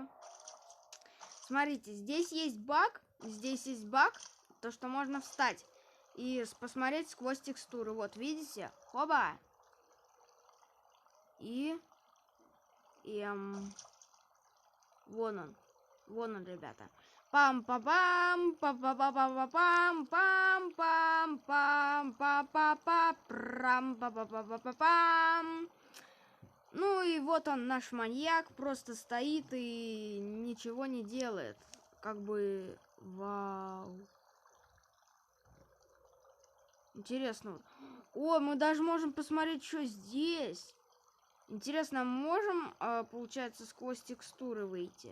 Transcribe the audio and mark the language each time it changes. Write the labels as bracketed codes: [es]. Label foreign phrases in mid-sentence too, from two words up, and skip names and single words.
[ru] Смотрите, здесь есть баг. Здесь есть баг. То, что можно встать и посмотреть сквозь текстуры. Вот, видите? Хоба. И... Вон он. Вон он, ребята. Пам-па-пам, па-па-па-па-пам, пам-пам-пам, па-па-па-прам, па-па-па-па-пам. Ну и вот он, наш маньяк, просто стоит и ничего не делает. Как бы, вау. Интересно. О, мы даже можем посмотреть, что здесь. Интересно, можем, получается, сквозь текстуры выйти?